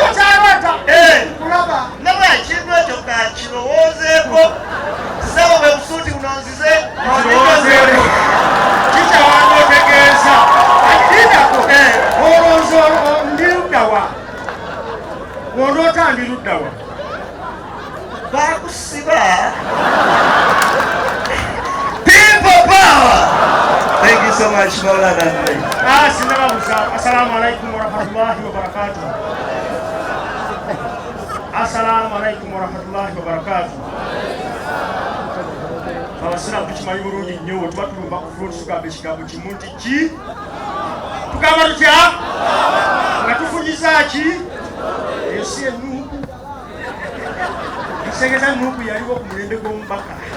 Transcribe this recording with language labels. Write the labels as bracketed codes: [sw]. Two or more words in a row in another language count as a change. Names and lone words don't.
[lg] Nabwe ekintu ekyo kakirowoozeeko. Sebo bwe busuuti buno nzize kikyawanga otegeeza olowooza ndi luddawa olwota ndi luddawa bakusiba. [en] People power. Thank you so much, Maulana. [lg] Sinababuza. [ar] السلام عليكم ورحمة الله وبركاته. السلام عليكم ورحمة الله وبركاته. [lg] Abasiraamu tukimanyi bulungi nnyo tuba tulumba ku front tugamba ekigambo kimu nti ki? Tugamba tutya? Nga tufunyiza ki? Ensi ennuuku. Tusengeza nnuuku yaliwo ku mulembe gw'omubaka.